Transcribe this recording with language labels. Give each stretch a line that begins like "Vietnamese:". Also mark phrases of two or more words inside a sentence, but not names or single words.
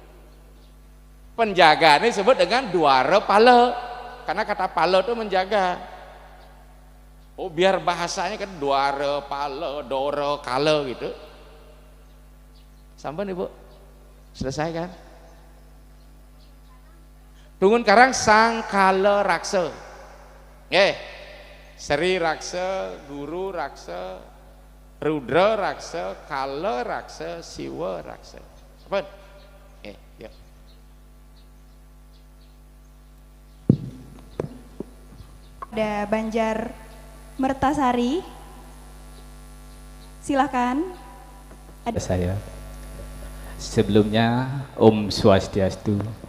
Indonesian: Penjaga ini disebut dengan duara pala, karena kata pala itu menjaga. Oh, biar bahasanya kan duara pala, doro kala gitu. Sampai nih Bu, selesai kan?
Balinese: Tungun karang sang kala raksa. Sri raksa, guru raksa, rudra raksa, kala raksa, siwa raksa.
Indonesian: Apa? Yuk. Ada Banjar Mertasari, silahkan. Ada saya. Sebelumnya Om Swastiastu.